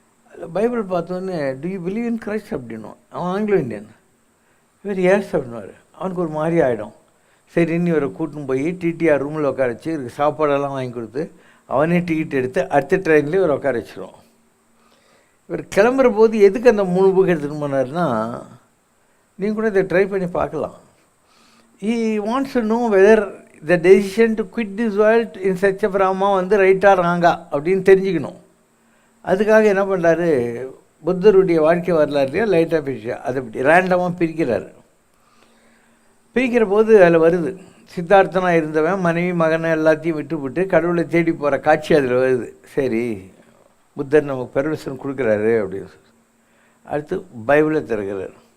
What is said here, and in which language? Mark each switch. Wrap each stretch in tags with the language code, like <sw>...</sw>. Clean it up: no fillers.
<ta>அதில் பைபிள் பார்த்தோன்னே,</ta> <en>do you believe in Christ</en> <ta>அப்படின்னுவான். அவன் ஆங்கிலோ இண்டியன். இவர் ஏஸ் அப்படின்னுவார். அவனுக்கு ஒரு மாதிரி ஆகிடும். சரின்னு இவரை கூட்டின்னு போய் டிடிஆர் ரூமில் உட்கார வச்சு இவருக்கு சாப்பாடெல்லாம் வாங்கி கொடுத்து அவனே டிக்கெட் எடுத்து அடுத்த ட்ரெயின்லேயே இவர் உட்கார வச்சிருவோம். இவர் கிளம்புற போது எதுக்கு அந்த 3 புக் எடுத்துகிட்டு போனார்னா, நீங்கள் கூட இதை ட்ரை பண்ணி பார்க்கலாம்.</ta> <en>He wants to know whether the decision to quit this world in search of Rama</en> <ta>வந்து ரைட்டாக ராங்கா அப்படின்னு தெரிஞ்சுக்கணும். அதுக்காக என்ன பண்ணுறாரு, புத்தருடைய வாழ்க்கை வரலாறுலையோ லைட் ஆஃப் ஏஷியா அதை இப்படி ரேண்டமாக பிரிக்கிறாரு. பிரிக்கிற போது அதில் வருது, சித்தார்த்தனாக இருந்தவன் மனைவி மகனை எல்லாத்தையும் விட்டுவிட்டு கடவுளை தேடி போகிற காட்சி அதில் வருது. சரி, புத்தர் நமக்கு பெர்மிஷன் கொடுக்குறாரு அப்படின்னு சொல்லி அடுத்து பைபிளை திறக்கிறார்.</ta>